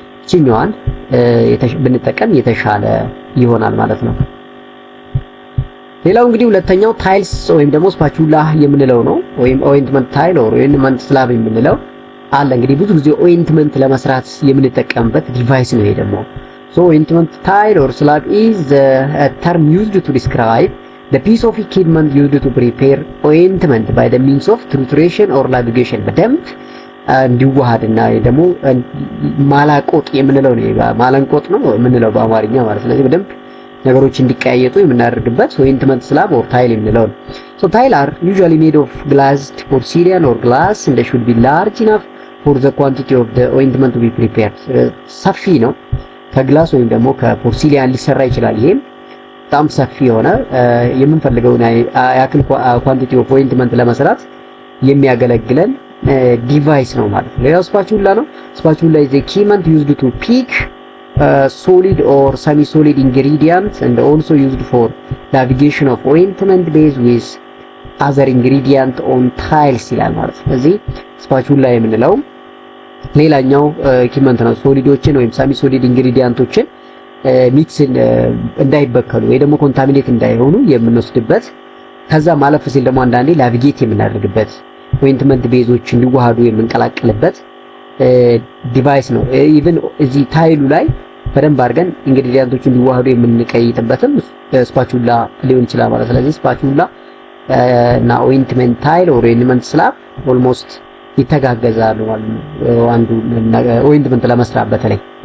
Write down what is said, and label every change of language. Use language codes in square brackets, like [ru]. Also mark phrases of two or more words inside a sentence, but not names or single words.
[am] እችኛዋን ብንጠቀም የተሻለ ይሆናል ማለት ነው። ሌላው እንግዲህ ሁለተኛው ታይልስ ወይም ደግሞ ስፓቹላ የምንለው ነው። ወይም [en] ointment tile or ointment slab [am] የምንለው አለ። እንግዲህ ብዙ ጊዜ ኦይንትመንት ለመስራት የምንጠቀምበት ዲቫይስ ነው ይሄ ደግሞ። [en] so ointment tile or slab is the term used to describe the piece of equipment used to prepare ointment by the means of trituration or ligation [am] በደንብ እንዲዋሃድና ደግሞ ማላቆጥ የምንለው ነው። ማለንቆጥ ነው የምንለው በአማርኛ ማለት። ስለዚህ በደንብ ነገሮች እንዲቀያየጡ የምናደርግበት [en] ointment slab or tile [am] የምንለው ነው። [en] so tile are usually made of glazed porcelain or glass and they should be large enough for the quantity of the ointment to be prepared። [am] ሰፊ ነው። ከግላስ ወይም ደግሞ ከፖርሲሊያን ሊሰራ ይችላል። ይሄም በጣም ሰፊ የሆነ የምንፈልገውን ያክል [en] quantity of ointment [am] ለመስራት የሚያገለግለን ዲቫይስ ነው ማለት ነው። ሌላው ስፓቹላ ነው። [en] ስፓቹላ is a equipment used to pick solid or semi solid ingredients and also used for navigation of ointment base with other ingredient on tiles [am] ይላል ማለት ነው። ስለዚህ ስፓቹላ የምንለው ሌላኛው ኢኩዊፕመንት ነው። ሶሊዶችን ወይም [en] semi solid [am] ኢንግሪዲየንቶችን ሚክስ እንዳይበከሉ ወይ ደግሞ ኮንታሚኔት እንዳይሆኑ የምንወስድበት ከዛ ማለፍ ሲል ደግሞ አንዳንዴ ናቪጌት የምናደርግበት ኦይንትመንት ቤዞች እንዲዋሃዱ የምንቀላቀልበት ዲቫይስ ነው። ኢቭን እዚህ ታይሉ ላይ በደንብ አድርገን ኢንግሪዲየንቶቹ እንዲዋሃዱ የምንቀይጥበትም ስፓቹላ ሊሆን ይችላል ማለት። ስለዚህ ስፓቹላ እና [en] ointment tile or ointment slab almost [am] ይተጋገዛሉ ማለት ነው። አንዱ ኦይንትመንት ለመስራት በተለይ